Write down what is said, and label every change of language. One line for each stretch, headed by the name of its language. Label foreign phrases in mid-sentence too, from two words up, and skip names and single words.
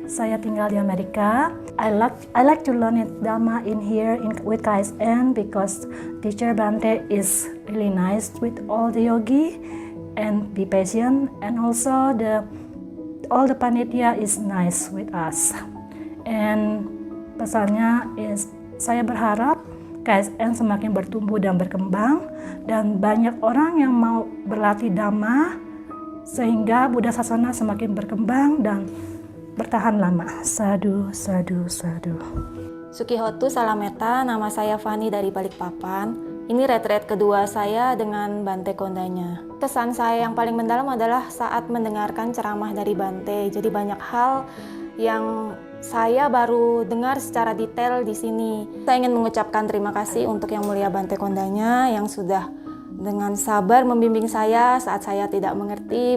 Indonesian: Saya tinggal di Amerika.
English: I like to learn it Dhamma in here with KSN because teacher Bante is really nice with all the yogi and be patient, and also all the panitia is nice with us.
Indonesian: And pesannya is saya berharap KSN semakin bertumbuh dan berkembang dan banyak orang yang mau berlatih Dhamma sehingga
Pali: Buddha Sasana
Indonesian: semakin berkembang dan bertahan lama.
Pali: Sadhu, sadhu, sadhu. Sukihotu Salameta,
Indonesian: nama saya Fani dari Balikpapan. Ini retreat kedua saya dengan Bante Kondanya. Kesan saya yang paling mendalam adalah saat mendengarkan ceramah dari Bante. Jadi banyak hal yang saya baru dengar secara detail di sini. Saya ingin mengucapkan terima kasih untuk Yang Mulia Bante Kondanya yang sudah dengan sabar membimbing saya saat saya tidak mengerti.